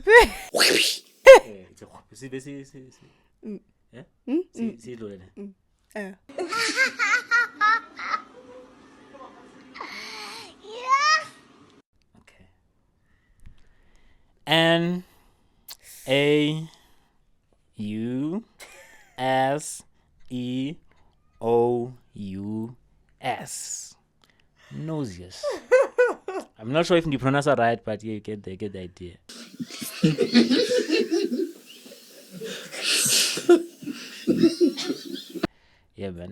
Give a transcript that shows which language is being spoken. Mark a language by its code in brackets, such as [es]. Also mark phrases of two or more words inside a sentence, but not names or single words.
[en] It's a see. Yeah? See, Lorena. Okay. N-A-U-S-E-O-U-S. Nauseous. I'm not sure if you pronounce it right, but yeah, you get the idea. Yeah, man.